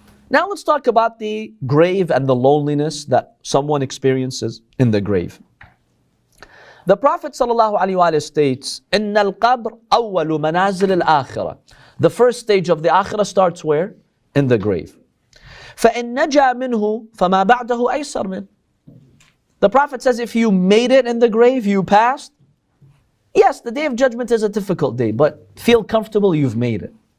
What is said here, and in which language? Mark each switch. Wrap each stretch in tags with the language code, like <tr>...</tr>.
<en>Now let's talk about the grave and the loneliness that someone experiences in the grave. The Prophet ﷺ states,</en> <ar>إِنَّ الْقَبْرَ أَوَّلُ مَنَازِلِ الْآخِرَةِ.</ar> <en>The first stage of the akhirah starts where? In the grave.</en> <ar>فَإِن نَجَى مِنْهُ فَمَا بَعْدَهُ أَيْسَرْ مِنْهُ.</ar> <en>The Prophet says if you made it in the grave, you passed. Yes, the day of judgment is a difficult day, but feel comfortable, you've made it.</en>